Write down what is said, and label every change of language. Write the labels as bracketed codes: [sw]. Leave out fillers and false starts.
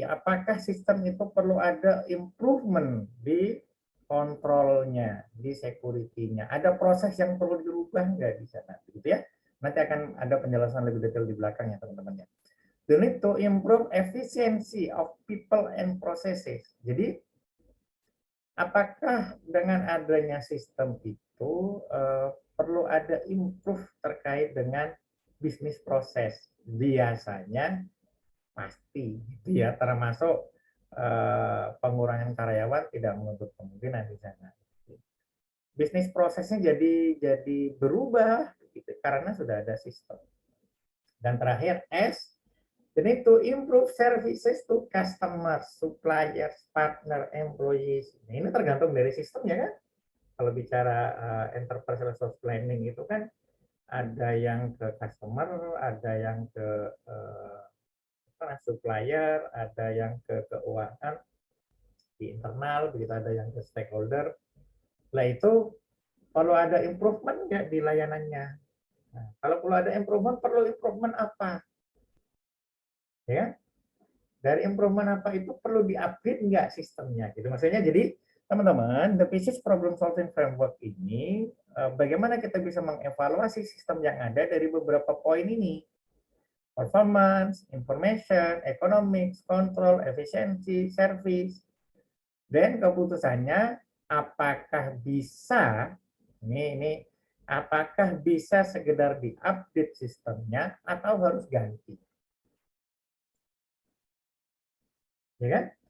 [id] Apakah sistem itu perlu ada improvement di kontrolnya, di security-nya? Ada proses yang perlu dirubah nggak di sana? Gitu ya. Nanti akan ada penjelasan lebih detail di belakang ya teman-teman ya. [en] The need to improve efficiency of people and processes. [id] Jadi apakah dengan adanya sistem itu perlu ada improve terkait dengan bisnis proses? Biasanya pasti gitu ya, termasuk pengurangan karyawan tidak menutup kemungkinan di sana. Bisnis prosesnya jadi berubah gitu, karena sudah ada sistem. Dan terakhir [en] S, the need to improve services to customers, suppliers, partner, employees. [id] Ini tergantung dari sistemnya kan. Kalau bicara enterprise resource planning itu kan ada yang ke customer, ada yang ke supplier, ada yang ke keuangan di internal, begitu ada yang ke stakeholder. Setelah itu perlu ada improvement nggak di layanannya? Nah, kalau perlu ada improvement, perlu improvement apa? Ya, dari improvement apa itu perlu di-upgrade nggak sistemnya? Gitu maksudnya. Jadi teman-teman, the Pieces Problem Solving Framework ini bagaimana kita bisa mengevaluasi sistem yang ada dari beberapa poin ini. [en] Performance, information, economics, control, efficiency, service. [id] Dan keputusannya apakah bisa apakah bisa sekedar diupdate sistemnya atau harus ganti. Ya kan?